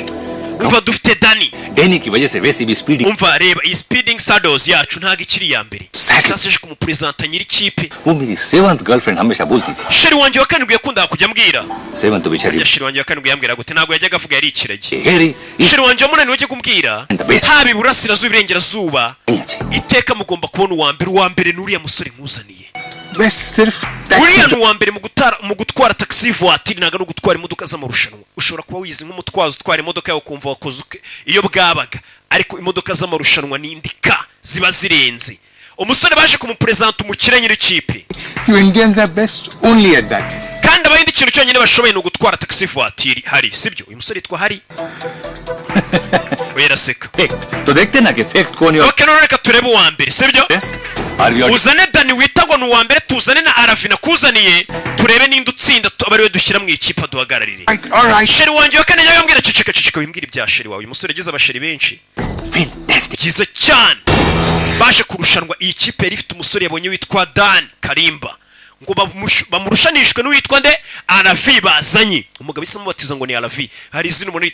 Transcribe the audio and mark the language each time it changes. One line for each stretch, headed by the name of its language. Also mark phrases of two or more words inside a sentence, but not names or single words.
Kinyarwanda: umva dufite Dani
Hindi: Danny की वजह से वैसे भी speeding.
Kinyarwanda: umva reba iyi speeding stados yacu ntago ikiri ya mbere sasa je kumupresenta nyiri kipe.
Hindi: वो मेरी 7th गर्लफ्रेंड हमेशा बोलती थी.
Kinyarwanda: sheri wanjye wa karindwi yakundaga kujya ambwira
Hindi: 7th तो बेचारी.
Kinyarwanda: sheri wanjye wa karindwi yambwira gute ntabwo yajyaga avuga yari ikiragi.
English: Harry is
Kinyarwanda: sheri wanjye wa munani wajya kumbwira haba iburasirazuba iburengerazuba iteka mugomba kubona uwa mbere n'uriya musore nkuzaniye.
Hindi: मैं सिर्फ
Kinyarwanda: uriya ni uwa mbere mu gutwara
French: taxi voiture
Kinyarwanda: ntabwo ari ugutwara imodoka z'amarushanwa. ushobora kuba wizi nk'umutwazi utwara imodoka yawe ukumva wakoze iyo bwabaga ariko imodoka z'amarushanwa ni indika ziba zirenze. umusore baje kumupresenta umukire nyiri kipe.
English: You Indians are best only at that.
Kinyarwanda: kandi abayindi ikintu cyonyine bashoboye ni ugutwara
French: taxi voiture
Kinyarwanda: hari sibyo. uyu musore yitwa Hari we yaraseka.
Hindi: तो देखते ना कि फैक्ट कौन है.
Kinyarwanda: okay none reka turebe uwa mbere sibyo. uzane Dani witagwa ni uwa mbere tuzane na Aravi nakuzaniye turebe ninde utsinda abari we dushyira mu ikipe duhagararire.
English: All right.
Kinyarwanda: sheri wanjye wa kane yambwira ceceka wimbwira ibya sheri wawe. uyu musore yagize abasheri benshi
English: Fantastic.
Kinyarwanda: byiza cyane baje kurushanwa iyi kipe yari ifite umusore yabonye witwa Dan Karimba ngo bamurushanishwe n'uwitwa nde Alavi bazanye umugabo isamo batiza ngo ni Alavi hari izina umuntu